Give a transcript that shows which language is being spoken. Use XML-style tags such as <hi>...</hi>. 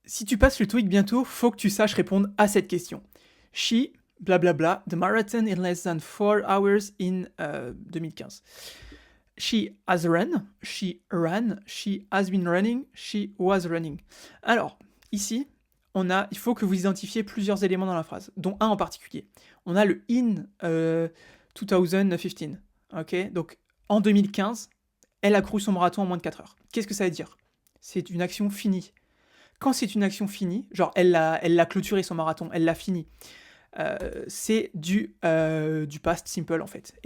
<fr>Si tu passes le TOEIC bientôt, faut que tu saches répondre à cette question.</fr> <en>She, blablabla, the marathon in less than 4 hours in 2015. She has run, she ran, she has been running, she was running.</en> <fr>Alors, ici, il faut que vous identifiez plusieurs éléments dans la phrase, dont un en particulier. On a le</fr> <en>in 2015.</en> <fr>Ok, donc en 2015, elle a couru son marathon en moins de 4 heures. Qu'est-ce que ça veut dire? C'est une action finie. Quand c'est une action finie, genre elle l'a clôturé son marathon, elle l'a fini, c'est du past simple en fait.</fr>